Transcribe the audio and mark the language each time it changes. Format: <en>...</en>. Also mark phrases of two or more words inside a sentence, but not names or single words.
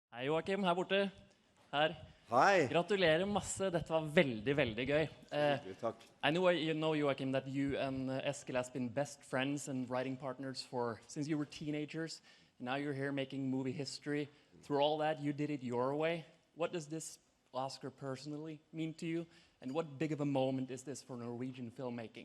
<no>Hei Joachim, her borte. Her.</no> <en>Hi.</en> <no>Gratulerer masse, dette var veldig, veldig gøy. Takk.</no> <en>I know Joachim, that you and Eskil has been best friends and writing partners since you were teenagers. Now you're here making movie history. Through all that, you did it your way. What does this Oscar personally mean to you? And what big of a moment is this for Norwegian filmmaking?</en>